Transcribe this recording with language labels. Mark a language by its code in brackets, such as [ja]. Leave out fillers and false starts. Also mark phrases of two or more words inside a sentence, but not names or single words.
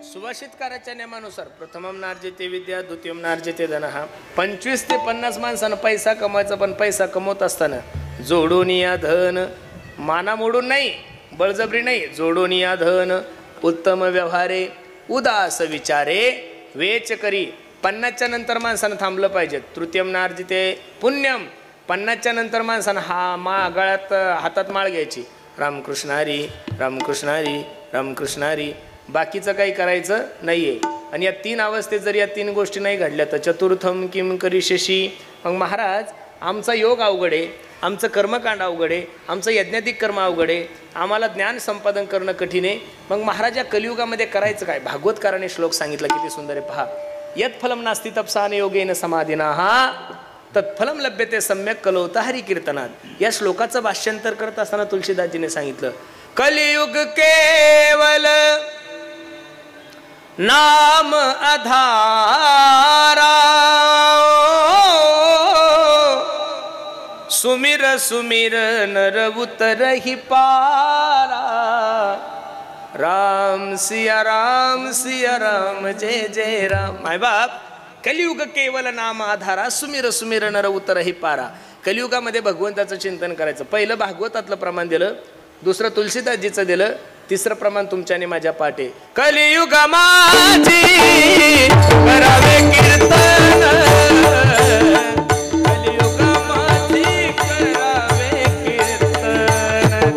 [mr] सुभाषितकाराच्या नियमानुसार [sa] प्रथमम नार्जिते विद्या द्वितीयम नार्जिते धनः [mr] 25 ते 50 माणसानं पैसा कमवायचा, पण पैसा कमवत असताना जोडून या धन, माना मोडून नाही, बळजबरी नाही, जोडून या धन, उत्तम व्यवहारे, उदास विचारे, वेच करी. 50च्या नंतर माणसानं थांबलं पाहिजे. [sa] तृतीयम नार्जिते पुण्यम, [mr] 50च्या नंतर माणसानं गळ्यात हातात माळ घ्यायची, रामकृष्ण हरी रामकृष्ण हरी रामकृष्ण हरी, बाकीचं काही करायचं नाहीये. आणि या 3 अवस्थेत जर या 3 गोष्टी नाही घडल्या तर [sa] चतुर्थम किम करिष्यसि. [mr] मग महाराज आमचा योग अवघड आहे, आमचं कर्मकांड अवघड आहे, आमचं यज्ञातिक कर्म अवघड आहे, आम्हाला ज्ञान संपादन करणं कठीण आहे. मग महाराज या कलियुगामध्ये करायचं काय? भागवतकाराने श्लोक सांगितला, किती सुंदर आहे पहा. [sa] यत् फलम नास्ति तपसान योगेन समाधिनाः तत्फलम लभ्यते सम्यक कलोत हरी कीर्तनात. [mr] या श्लोकाचं भाष्यांतर करत असताना तुलसीदासजीने सांगितलं, [hi] कलियुग केवल नाम आधारा, सुमिर सुमिर नर उतरहि पारा, राम सिया राम जय जय राम. [mr] माय बाप, [hi] कलियुग केवल नाम आधारा, सुमिर सुमिर नर उतरहि पारा. [mr] कलियुगामध्ये भगवंताचं चिंतन करायचं. पहिलं भागवतातलं प्रमाण दिलं, दुसरं तुलसीदासजीचं दिलं, तिसरं प्रमाण तुमच्याने माझ्या पाठे. कलियुग माझी करावे कीर्तन, कलियुग माझी करावे कीर्तन,